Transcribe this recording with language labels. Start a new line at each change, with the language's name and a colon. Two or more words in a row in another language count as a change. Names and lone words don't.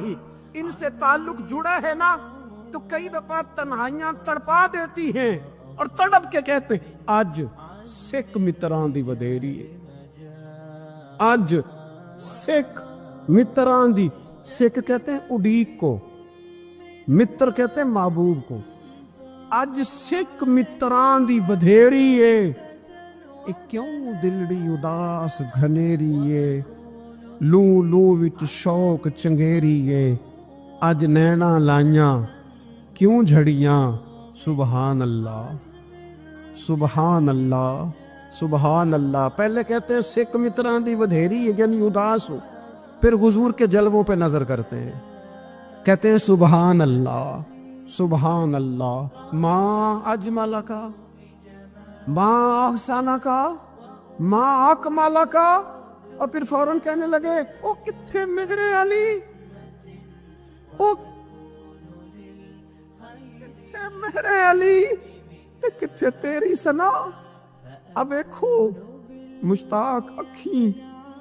Urdu: ان سے تعلق جڑا ہے نا تو کئی دفعہ تنہائیاں تڑپا دیتی ہیں، اور تڑپ کے کہتے ہیں
Punjabi: اج سکھ متران دی ودیری ہے، اج سکھ متران دی،
Urdu: سکھ کہتے ہیں اڈیق کو، متر کہتے ہیں محبوب کو،
Punjabi: اج سکھ متران دی ودھیری ہے، کیوں دلڑی اداس گھنیری ہے، لو لو وچ شوق چنگیری ہے، اج نینا لائیاں کیوں جھڑیاں،
Arabic: سبحان اللہ سبحان اللہ سبحان اللہ۔
Urdu: پہلے کہتے ہیں
Punjabi: سکھ متران دی ودھیری ہے
Urdu: یعنی اداس ہو، پھر حضور کے جلووں پہ نظر کرتے ہیں، کہتے ہیں
Arabic: سبحان اللہ سبحان اللہ، ما اجملکا، ما احسنکا، ما اکملکا،
Urdu: اور پھر فوراً کہنے لگے
Punjabi: او کتھے میرے علی، او کتھے میرے علی تے کتھے تیری ثنا۔ اب ویکھو مشتاق اکھیں